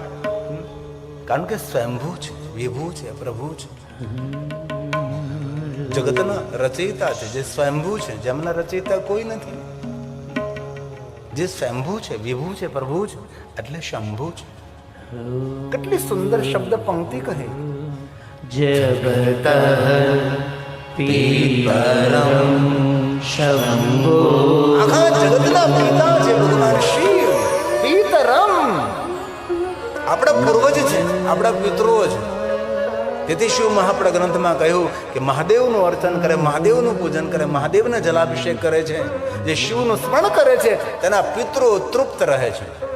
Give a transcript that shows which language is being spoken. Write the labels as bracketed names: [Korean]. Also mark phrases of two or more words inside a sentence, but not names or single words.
[Gujarati] કારણ કે સ્વયંભૂ છે, વિભૂ છે, પ્રભુ છે, જગતના રચયિતા છે. જે સ્વયંભૂ છે, જેમના રચયિતા કોઈ નથી, જે સ્વયંભૂ છે, વિભૂ છે, પ્રભુ છે, એટલે શંભુ છે. કેટલી સુંદર શબ્દ પંક્તિ કહે. [Sanskrit] जगतः पितरं शम्भो [Gujarati] આખા જગતના પિતા છે ભગવાન શિવ. પિતરમ આપણા પૂર્વજ છે, આપણા પિતૃઓ છે. તેથી શિવ મહાપ્રદ ગ્રંથમાં કહ્યું કે મહાદેવનું અર્ચન કરે, મહાદેવનું પૂજન કરે, મહાદેવને જલાભિષેક કરે છે, જે શિવનું સ્મરણ કરે છે તેના પિતૃઓ તૃપ્ત રહે છે.